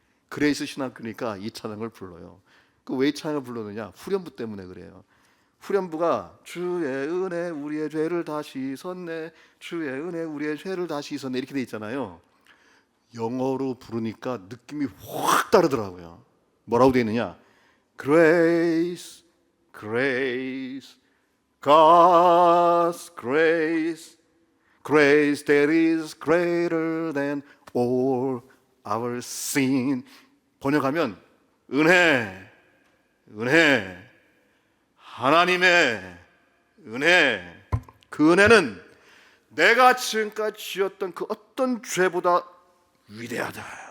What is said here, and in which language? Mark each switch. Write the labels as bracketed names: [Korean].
[Korean] 그레이스 신학교니까 이 찬양을 불러요. 그 왜 이 찬양을 부르느냐? 후렴부 때문에 그래요. 후렴부가 주의 은혜 우리의 죄를 다 씻었네, 주의 은혜 우리의 죄를 다 씻었네, 이렇게 돼 있잖아요. 영어로 부르니까 느낌이 확 다르더라고요. 뭐라고 돼 있느냐? [English] Grace, grace, God's grace, grace that is greater than all our sin. [Korean] 번역하면 은혜, 은혜, 하나님의 은혜. 그 은혜는 내가 지금까지 지었던 그 어떤 죄보다 위대하다.